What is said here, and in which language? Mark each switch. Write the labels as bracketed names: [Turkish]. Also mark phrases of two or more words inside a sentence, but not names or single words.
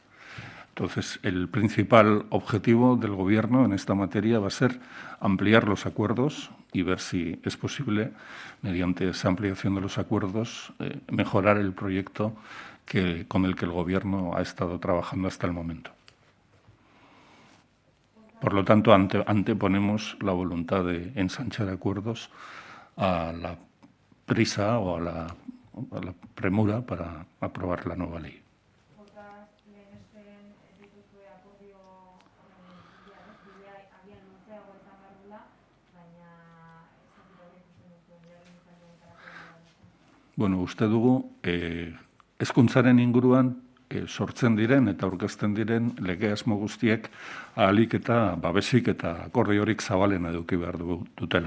[Spanish] Entonces, el principal objetivo del Gobierno en esta materia va a ser ampliar los acuerdos y ver si es posible, mediante esa ampliación de los acuerdos, mejorar el proyecto con el que el Gobierno ha estado trabajando hasta el momento. Por lo tanto, anteponemos la voluntad de ensanchar acuerdos a la prisa o a la premura para aprobar la nueva ley. [Basque] Bueno, uste dugu, hezkuntzaren inguruan sortzen diren eta aurkezten diren lege asmo guztiek ahalik eta babesik eta akordiorik zabalena eduki behar dutela.